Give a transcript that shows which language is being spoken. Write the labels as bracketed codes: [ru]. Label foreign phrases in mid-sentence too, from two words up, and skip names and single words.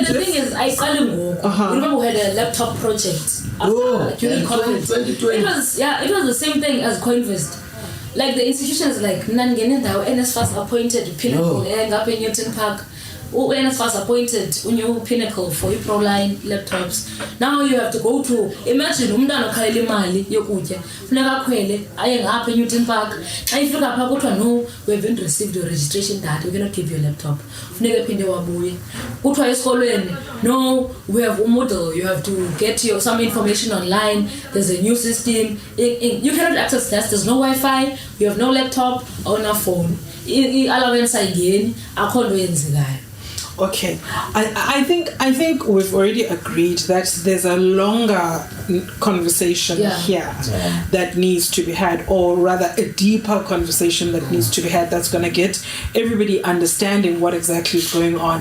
[en] and the thing is, I call him. Remember, we had a laptop project during COVID. 2020. It was the same thing as CoinVest. Like the institutions like NSFAS appointed Pinnacle up in Newton Park. NSFAS appointed new Pinnacle for your ProLine laptops. Now you have to go to, imagine [xh] umntana okhalela imali yokutya funeka akhwele aye ngapha eNewton Park. Xa ifika pha kuthiwa [en] no, we haven't received your registration data, we cannot give you a laptop. [xh] Funeka phinde wabuye. Kuthiwa esikolweni, [en] no, we have a model, you have to get some information online, there's a new system, you cannot access that, there's no Wi-Fi, you have no laptop or no phone. Allowance again, [xh] akho nto yenzekayo. [en] Okay, I think we've already agreed that there's a longer conversation here that needs to be had, or rather a deeper conversation that needs to be had, that's going to get everybody understanding what exactly is going on.